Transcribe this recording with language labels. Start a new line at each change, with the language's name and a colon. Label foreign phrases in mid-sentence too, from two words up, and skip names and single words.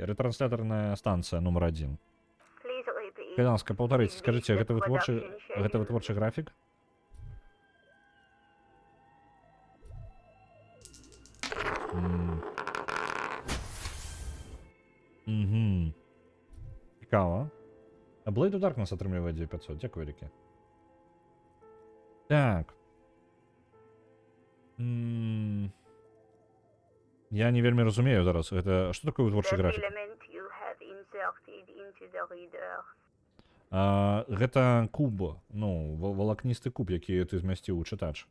Belarusian: Ретранслятарная станцыя нумар 1. Калянска, паўтарыце, скажыце, гэта вытворчы графік? Цікава. Blade of Darkness атрымлівае 9500. Дзякуй вялікі. Так. Я не вельмі разумею зараз. Гэта што такое вытворчы графік? Гэта куб, ну, валакністы куб, які ты змясціў у чытач.